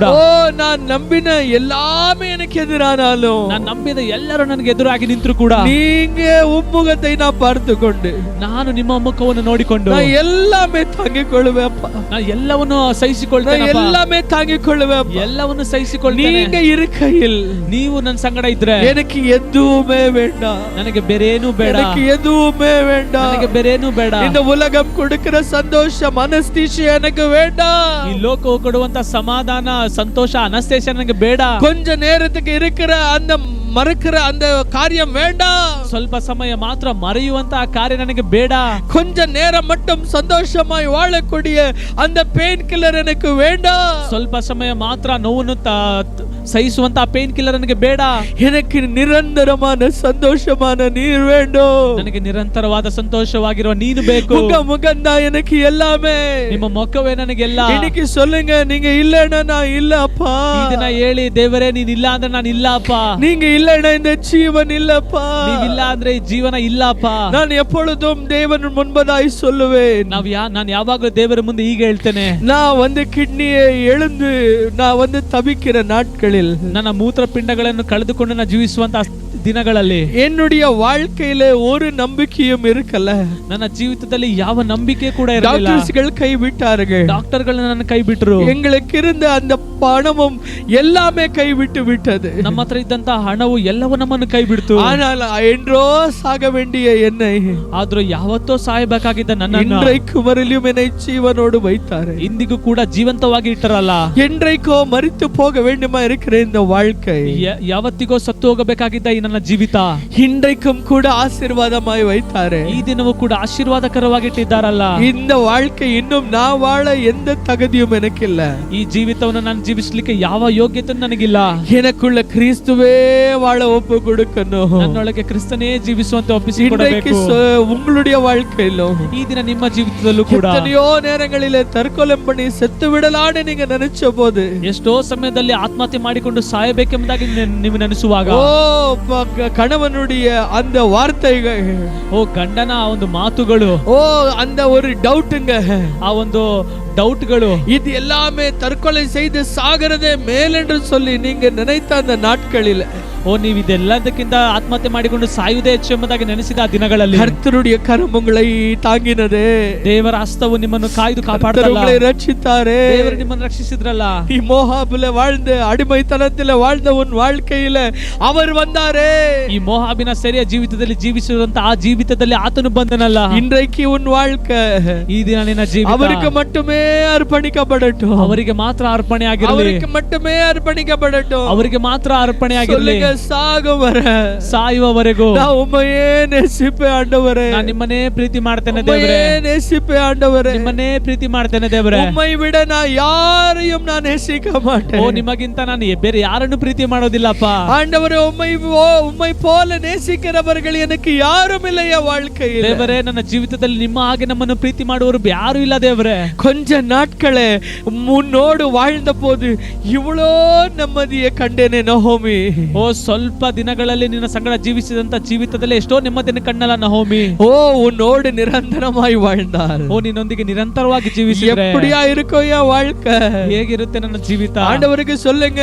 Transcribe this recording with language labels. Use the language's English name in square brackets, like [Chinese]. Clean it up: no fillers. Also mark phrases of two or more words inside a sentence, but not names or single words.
[Tamil] ஓ நான் நம்பின எல்லாமே எனக்கு எதிரானாலும், [Kannada] ನಾನು ನಂಬಿದ ಎಲ್ಲರೂ ನನಗೆ ಎದುರಾಗಿ ನಿಂತರು ಕೂಡ, [Tamil] நீங்க உம்முகத்தை நான் பார்த்து கொண்டு, [Kannada] ನಾನು ನಿಮ್ಮ ಮುಖವನ್ನು ನೋಡಿಕೊಂಡು [Tamil] நான் எல்லாமே தாங்கிக் கொள்வேப்பா. [Kannada] ನಾನು ಎಲ್ಲವನ್ನು ಸಹಿಸಿಕೊಳ್ತೇನೆ. [Tamil] நான் எல்லாமே தாங்கிக் கொள்வேன். [Kannada] ಎಲ್ಲವನ್ನು ಸಹಿಸಿಕೊಳ್ತೇನೆ. [Tamil] நீங்க இருக்கையில் [Kannada] ನೀವು ನನ್ನ ಸಂಗಡ ಇದ್ರೆ [Tamil] எனக்கு எதுவுமே வேண்டாம். [Kannada] ನನಗೆ ಬೇರೇನು ಬೇಡ. [Tamil] எனக்கு எதுவுமே வேண்டாம். [Kannada] ನನಗೆ ಬೇರೇನು ಬೇಡ. [Tamil] இந்த உலகம் கொடுக்கிற சந்தோஷம், அனஸ்தீசியா எனக்கு வேண்டாம். [Kannada] ಈ ಲೋಕವು ಕೊಡುವಂತ ಸಮಾಧಾನ, ಸಂತೋಷ, ಅನಸ್ತೇಷ ನನಗೆ ಬೇಡ. [Tamil] கொஞ்ச நேரத்துக்கு இருக்கிற அந்த மறக்கிற அந்த காரியம் வேண்டாம். [Kannada] ಸ್ವಲ್ಪ ಸಮಯ ಮಾತ್ರ ಮರೆಯುವಂತ ಆ ಕಾರ್ಯ ನನಗೆ ಬೇಡ. [Tamil] கொஞ்ச நேரம் மட்டும் சந்தோஷமாய் வாழக்கூடிய அந்த [English] pain killer [Tamil] எனக்கு வேண்டாம். [Kannada] ಸ್ವಲ್ಪ ಸಮಯ ಮಾತ್ರ ನೋವನ್ನು ಸಹಿಸುವಂತ [English] pain killer [Kannada] ನನಗೆ ಬೇಡ. [Tamil] எனக்கு நிரந்தரமான சந்தோஷமான நீர் வேண்டும். [Kannada] ನನಗೆ ನಿರಂತರವಾದ ಸಂತೋಷವಾಗಿರುವ ನೀನು ಬೇಕು. [Tamil] உங்க முகம்தான் எனக்கு எல்லாமே. [Kannada] ನಿಮ್ಮ ಮುಖವೇ ನನಗೆಲ್ಲ. [Tamil] இன்னைக்கு சொல்லுங்க, நீங்க இல்லைன்னா நான் இல்ல அப்பா. [Kannada] ಇದನ್ನ ಹೇಳಿ, ದೇವರೇ ನೀನ್ ಇಲ್ಲ ಅಂದ್ರೆ ನಾನು ಇಲ್ಲ ಅಪ್ಪ. [Tamil] நீங்க இல்லைன்னா இந்த ஜீவன் இல்லப்பா. [Kannada] ನೀವಿಲ್ಲ ಅಂದ್ರೆ ಈ ಜೀವನ ಇಲ್ಲ ಅಪ್ಪ. [Tamil] நான் எப்பொழுதும் தேவன் முன்பதாய் சொல்லுவேன். [Kannada] ನಾನು ಯಾವಾಗಲೂ ದೇವರ ಮುಂದೆ ಈಗ ಹೇಳ್ತೇನೆ, [Tamil] நான் கிட்னியை எழுந்து நான் தவிக்கிற நாட்களில், [Kannada] ನನ್ನ ಮೂತ್ರಪಿಂಡಗಳನ್ನು ಕಳೆದುಕೊಂಡು ನಾನು ಜೀವಿಸುವಂತ ದಿನಗಳಲ್ಲಿ [Tamil] என்னுடைய வாழ்க்கையில ஒரு நம்பிக்கையும் இருக்கல. [Kannada] ನನ್ನ ಜೀವಿತದಲ್ಲಿ ಯಾವ ನಂಬಿಕೆ ಕೂಡ ಇರಲಿಲ್ಲ. [Tamil] டாக்டர்ஸ்கள் கைவிட்டார்கள். [Kannada] ಡಾಕ್ಟರ್ಗಳು ನನ್ನ ಕೈ ಬಿಟ್ಟರು. [Tamil] எங்களுக்கு இருந்த அந்த பணமும் எல்லாமே கைவிட்டு விட்டது. [Kannada] ನಮ್ಮ ಹತ್ರ ಇದ್ದಂತ ಹಣವು ಎಲ್ಲವೂ ನಮ್ಮನ್ನು ಕೈ ಬಿಡ್ತು. [Tamil] ஆனால் என்றோ சாக வேண்டிய என்னை, [Kannada] ಆದ್ರೂ ಯಾವತ್ತೋ ಸಾಯಬೇಕಾಗಿದ್ದ ನನ್ನನ್ನು [Tamil] இன்றைக்கு வரையிலும் என்னை ஜீவனோடு வைத்தார். [Kannada] ಇಂದಿಗೂ ಕೂಡ ಜೀವಂತವಾಗಿ ಇಟ್ಟರಲ್ಲ. [Tamil] என்றைக்கோ மரித்து போக வேண்டுமா இருக்கிற இந்த வாழ்க்கை, [Kannada] ಯಾವತ್ತಿಗೋ ಸತ್ತು ಹೋಗಬೇಕಾಗಿದ್ದ ಈ ನನ್ನ ಜೀವಿತ [Tamil] இன்றைக்கும் கூட ஆசீர்வாதமாய் வைத்தாரே. [Kannada] ಈ ದಿನವೂ ಕೂಡ ಆಶೀರ್ವಾದಕರವಾಗಿ ಇಟ್ಟಿದ್ದಾರಲ್ಲ. [Tamil] இந்த வாழ்க்கை இன்னும் நான் வாழ எந்த தகுதியும் எனக்கு இல்ல. [Kannada] ಈ ಜೀವಿತವನ್ನು ನಾನು ಜೀವಿಸಲಿಕ್ಕೆ ಯಾವ ಯೋಗ್ಯತೆ ನನಗಿಲ್ಲ. [Tamil] எனக்குள்ள கிறிஸ்துவே வாழ ஒப்பு கொடுக்கணும். [Kannada] ನನ್ನೊಳಗೆ ಕ್ರಿಸ್ತನೇ ಜೀವಿಸುವಂತೆ ಒಪ್ಪಿಸಿಕೊಡಬೇಕು. [Tamil] உங்களுடைய வாழ்க்கையிலும் [Kannada] ಈ ದಿನ ನಿಮ್ಮ ಜೀವಿತದಲ್ಲೂ ಕೂಡ [Tamil] எத்தனையோ நேரங்களிலே தற்கொலை பண்ணி செத்து விடலான்னு நீங்க நினைச்ச போது, [Kannada] ಎಷ್ಟೋ ಸಮಯದಲ್ಲಿ ಆತ್ಮಹತ್ಯೆ ಮಾಡಿಕೊಂಡು ಸಾಯಬೇಕೆಂಬುದಾಗಿ ನೀವು ನೆನೆಸುವಾಗ, [Tamil] ஓ கணவனுடைய அந்த வார்த்தைகள், [Kannada] ಓ ಗಂಡನ ಆ ಒಂದು ಮಾತುಗಳು, [Tamil] ஓ அந்த ஒரு டவுட்டுங்க, [Kannada] ಆ ಒಂದು டவுட்ಗಳು, [Tamil] இது எல்லாமே தற்கொலை செய்து சாகிறதே மேலென்று சொல்லி நீங்க நினைத்த அந்த நாட்களில், [Kannada] ಓ ನೀವು ಇದೆಲ್ಲದಕ್ಕಿಂತ ಆತ್ಮಹತ್ಯೆ ಮಾಡಿಕೊಂಡು ಸಾಯುವುದೇ ಹೆಚ್ಚು ಎಂಬುದಾಗಿ ನೆನೆಸಿದ ಆ ದಿನಗಳಲ್ಲಿ [Tamil] கர்த்தருடைய கரம் உங்களை தாங்கினது, [Kannada] ದೇವರ ಹಸ್ತವು ನಿಮ್ಮನ್ನು ಕಾಯ್ದು [Tamil] கர்த்தர் [Kannada] ಕಾಪಾಡ್ತಲ್ಲ, [Tamil] உங்களை ரட்சித்தாரே. [Kannada] ದೇವರು ನಿಮ್ಮನ್ನು ರಕ್ಷಿಸಿದ್ರಲ್ಲ. [Tamil] நீ மோகாபுல வாழ்ந்த அடிமைத்தனத்தில வாழ்ந்த உன் வாழ்க்கையில அவர் வந்தாரே. [Kannada] ಈ ಮೋಹಾಬಿನ ಸೆರೆಯ ಜೀವಿತದಲ್ಲಿ ಜೀವಿಸಿರುವಂತ ಆ ಜೀವಿತದಲ್ಲಿ ಆತನು ಬಂದನಲ್ಲ. [Tamil] இன்றைக்கு உன் வாழ்க்கை [Kannada] ಈ ದಿನ ನಿನ್ನ ಜೀವಿತ [Tamil] அவருக்கு மட்டுமே அர்ப்பணிக்கப்படட்டும், [Kannada] ಅವರಿಗೆ ಮಾತ್ರ ಅರ್ಪಣೆ ಆಗಿರಲಿ, [Tamil] அவருக்கு மட்டுமே அர்ப்பணிக்கப்படட்டும், [Kannada] ಅವರಿಗೆ ಮಾತ್ರ ಅರ್ಪಣೆ ಆಗಿರಲಿ. [Tamil] சாகும் வர [Kannada] ಸಾಯುವವರೆಗೂ [Tamil] நான் உம்மையே நேசிப்பேன் ஆண்டவரே, [Kannada] ನಾನು ನಿಮ್ಮನ್ನೇ ಪ್ರೀತಿ ಮಾಡ್ತೇನೆ [Tamil] உம்மையே [Kannada] ದೇವರೇ, [Tamil] நேசிப்பேன் ஆண்டவரே, [Kannada] ನಿಮ್ಮನ್ನೇ ಪ್ರೀತಿ ಮಾಡ್ತೇನೆ ದೇವರೇ. [Tamil] உம்மை விட நான் யாரையும் நான் நேசிக்க ಓ மாட்டேன் [Kannada] ನಿಮಗಿಂತ ನಾನು ಬೇರೆ ಯಾರನ್ನು ಪ್ರೀತಿ ಮಾಡೋದಿಲ್ಲಪ್ಪ. [Tamil] ஆண்டவரே. உம்மை போல நேசிக்கிறவர்கள் எனக்கு யாரும் இல்லையா வாழ்க்கையில். [Kannada] ದೇವರೇ, ನನ್ನ ಜೀವಿತದಲ್ಲಿ ನಿಮ್ಮ ಹಾಗೆ ನಮ್ಮನ್ನು ಪ್ರೀತಿ ಮಾಡುವವರು ಯಾರು ಇಲ್ಲ ದೇವರೇ. [Tamil] கொஞ்ச நாட்களே முன்னோடு வாழ்ந்த போது இவ்வளோ [Kannada] ನೆಮ್ಮದಿயை ಕಂಡೇನೆ [Tamil] ನಹೋಮಿ. [Kannada] ಓ ಸ್ವಲ್ಪ ದಿನಗಳಲ್ಲಿ ನಿನ್ನ ಸಂಗಡ ಜೀವಿಸಿದಂತ ಜೀವಿತದಲ್ಲಿ ಎಷ್ಟೋ ನೆಮ್ಮದಿಯನ್ನು ಕಂಡಲ್ಲ ನಹೋಮಿ. [Tamil] ஓ உன்னோடு நிரந்தரமாய் வாழ்ந்தார். [Kannada] ಓ ನಿನ್ನೊಂದಿಗೆ ನಿರಂತರವಾಗಿ ಜೀವಿಸಿದ್ರೆ [Tamil] எப்படியா இருக்கோ என் வாழ்க்கை, [Kannada] ಹೇಗಿರುತ್ತೆ ನನ್ನ ಜೀವಿತ? [Tamil] ஆண்டவருக்கு சொல்லுங்க,